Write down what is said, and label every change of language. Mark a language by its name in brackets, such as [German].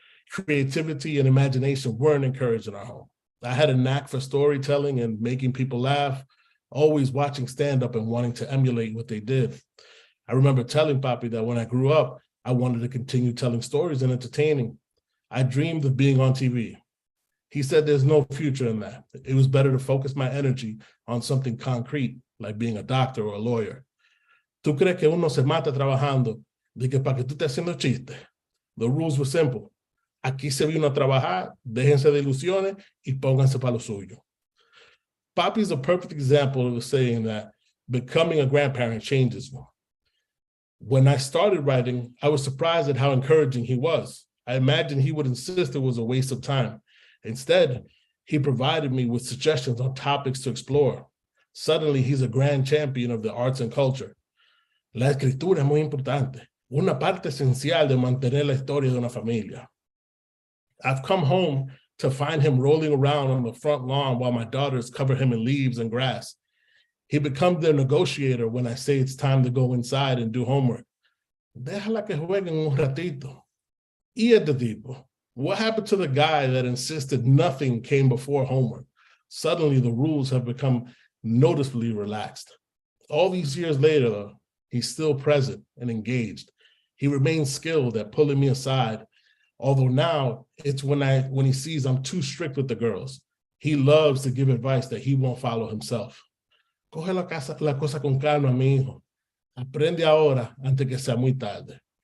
[English] Creativity and imagination weren't encouraged in our home. I had a knack for storytelling and making people laugh, always watching stand-up and wanting to emulate what they did. I remember telling Papi that when I grew up, I wanted to continue telling stories and entertaining. I dreamed of being on TV. He said there's no future in that. It was better to focus my energy on something concrete, like being a doctor or a lawyer. [Spanish] ¿Tú crees que uno se mata trabajando de que para que tú estés haciendo chistes? [English] The rules were simple. [Spanish] Aquí se vino a trabajar, déjense de ilusiones y pónganse para lo suyo. [English] Papi is a perfect example of the saying that becoming a grandparent changes you. When I started writing, I was surprised at how encouraging he was. I imagined he would insist it was a waste of time. Instead, he provided me with suggestions on topics to explore. Suddenly, he's a grand champion of the arts and culture. [Spanish] La escritura es muy importante, una parte esencial de mantener la historia de una familia. [English] I've come home to find him rolling around on the front lawn while my daughters cover him in leaves and grass. He becomes their negotiator when I say it's time to go inside and do homework. [Spanish] Déjala que jueguen un ratito. Y este tipo, [English] what happened to the guy that insisted nothing came before homework? Suddenly, the rules have become noticeably relaxed. All these years later, though, he's still present and engaged. He remains skilled at pulling me aside, although now it's when he sees I'm too strict with the girls. He loves to give advice that he won't follow himself. [Spanish] Coge la cosa con calma, mi hijo. Aprende ahora antes que sea muy tarde.